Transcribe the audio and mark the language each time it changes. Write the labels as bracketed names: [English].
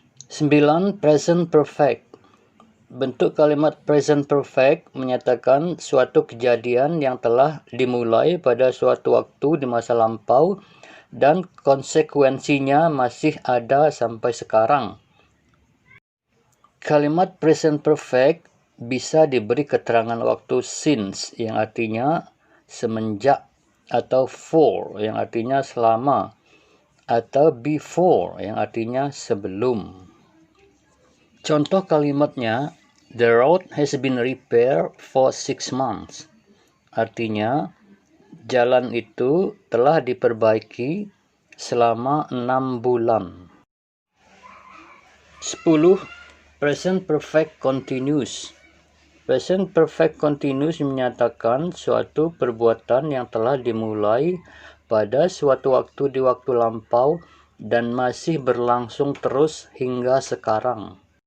[Indonesian] Sembilan, present perfect. Bentuk kalimat present perfect menyatakan suatu kejadian yang telah dimulai pada suatu waktu di masa lampau dan konsekuensinya masih ada sampai sekarang. Kalimat present perfect bisa diberi keterangan waktu since yang artinya semenjak, atau for yang artinya selama, atau before yang artinya sebelum. Contoh kalimatnya, [English] the road has been repaired for 6 months. [Indonesian] Artinya, jalan itu telah diperbaiki selama 6 bulan. 10. Present perfect continuous. Present perfect continuous menyatakan suatu perbuatan yang telah dimulai pada suatu waktu di waktu lampau dan masih berlangsung terus hingga sekarang.